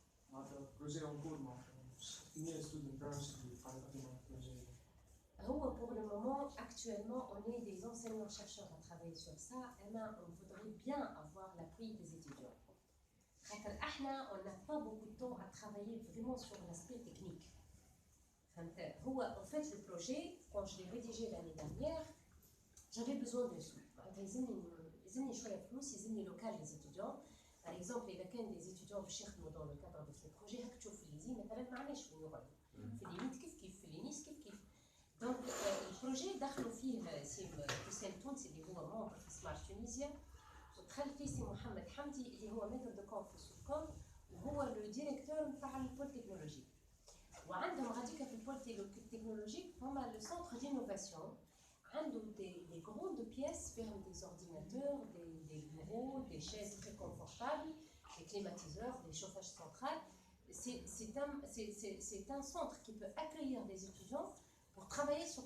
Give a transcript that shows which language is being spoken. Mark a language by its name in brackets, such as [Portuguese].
[Arabic] معناتها بروجي اون كور معناتها كمية ستودنت برانش اللي قاعدة تخدم على البروجي [French] هو pour le moment actuellement on est des enseignants chercheurs à travailler sur ça et on voudrait bien avoir l'appui des étudiants on n'a pas beaucoup de temps à travailler vraiment sur l'aspect technique. En fait, le projet, quand je l'ai rédigé l'année dernière, j'avais besoin de sous. [Arabic] يلزمني شوية فلوس، يلزمني لوكال [French] les étudiants. Par exemple, [Arabic] إذا كان des étudiants باش يخدموا [French] dans le cadre de ce projet، [Arabic] هاك تشوف في ليزي مثلا ما عندناش وين يقعدوا. في اليميت كيف في الينيس كيف. دونك البروجي دخلوا فيه سي حسين التونسي اللي هو ممبر في سمارت تونيزيا، ودخل فيه سي محمد حمدي اللي هو ميثود دو كونف في سوفكوم، وهو لو ديريكتور نتاع البول تكنولوجي. وعندهم غاديكا في البول تكنولوجيك هما لو سونتر دينوفاسيون، عندهم [French] des grandes pièces [Arabic] فيهم [French] des ordinateurs, des bureaux, des chaises très confortables, des climatiseurs, des chauffages centrales. C'est un centre qui peut accueillir des étudiants pour travailler sur